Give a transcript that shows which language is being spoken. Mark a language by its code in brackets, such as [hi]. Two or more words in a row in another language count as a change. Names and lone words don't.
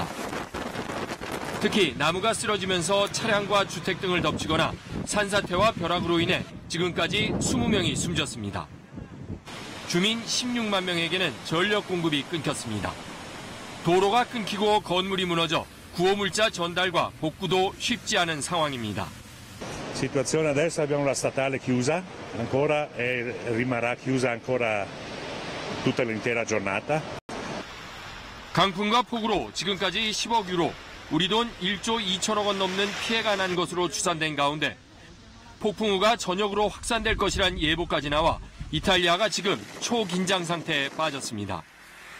[ko] 특히 나무가 쓰러지면서 차량과 주택 등을 덮치거나 산사태와 벼락으로 인해 지금까지 20명이 숨졌습니다. 주민 16만 명에게는 전력 공급이 끊겼습니다. 도로가 끊기고 건물이 무너져 구호물자 전달과 복구도 쉽지 않은 상황입니다. [it] Situazione adesso abbiamo la statale chiusa ancora e rimarrà chiusa ancora tutta l'intera giornata. [ko] 강풍과 폭우로 지금까지 10억 유로, 우리 돈 1조 2천억 원 넘는 피해가 난 것으로 추산된 가운데 폭풍우가 전역으로 확산될 것이란 예보까지 나와 이탈리아가 지금 초긴장 상태에 빠졌습니다.